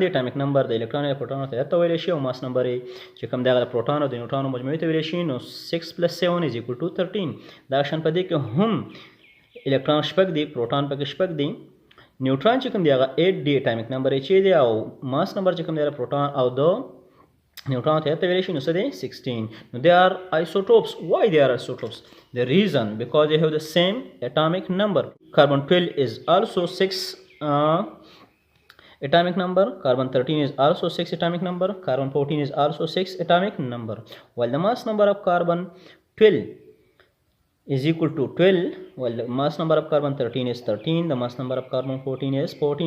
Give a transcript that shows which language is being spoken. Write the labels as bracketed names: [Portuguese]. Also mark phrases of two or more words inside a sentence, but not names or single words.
[English] atomic number [Pashto] د الکترون او پروټون ته ویل شي او [English] mass number [Pashto] چې کوم دغه پروټون او د نیوټرون مجموعي ته ویل شي نو 6 + 7 = 13. دا شان په دې کې هم الکترون شپږ دی، پروټون پکې شپږ دی، نیوټرون چې کوم دی هغه 8 دی، [English] atomic number [Pashto] یې چې دی او [English] mass number [Pashto] چې کوم دی پروټون او د نیوټرون ته ویل شي نو څه دی 16. [English] نو they are isotopes. Why they are isotopes? The reason because they have the same atomic number. Carbon 12 is also 6 atomic number, carbon 13 is also 6 atomic number, carbon 14 is also 6 atomic number, while the mass number of carbon 12 is equal to 12, while the mass number of carbon 13 is 13, the mass number of carbon 14 is 14.